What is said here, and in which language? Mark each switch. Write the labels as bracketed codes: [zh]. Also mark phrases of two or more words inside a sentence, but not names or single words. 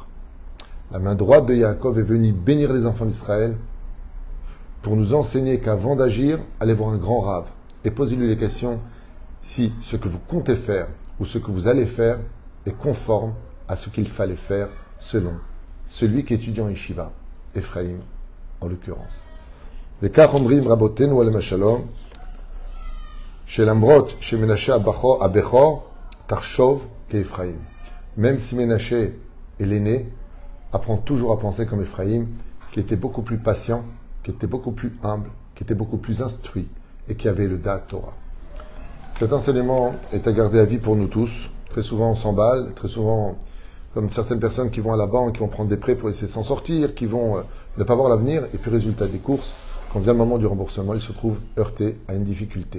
[fr] La main droite de Yaakov est venue bénir les enfants d'Israël pour nous enseigner qu'avant d'agir, allez voir un grand rave et posez-lui les questions si ce que vous comptez faire ou ce que vous allez faire est conforme à ce qu'il fallait faire selon celui qui étudie en Yeshiva, Ephraim en l'occurrence. [he] וכך אומרים רבותינו עליהם השלום, שלמרות שמנשה הבכור תחשוב כאפרים. [fr] Même si Ménaché est l'aîné, apprend toujours à penser comme Ephraim, qui était beaucoup plus patient, qui était beaucoup plus humble, qui était beaucoup plus instruit et qui avait le [he] דעת תורה. [fr] Cet enseignement est à garder à vie pour nous tous. Très souvent on s'emballe, très souvent comme certaines personnes qui vont à la banque, qui vont prendre des prêts pour essayer de s'en sortir, qui vont ne pas voir l'avenir, et puis résultat des courses, quand vient le moment du remboursement, ils se trouvent heurtés à une difficulté.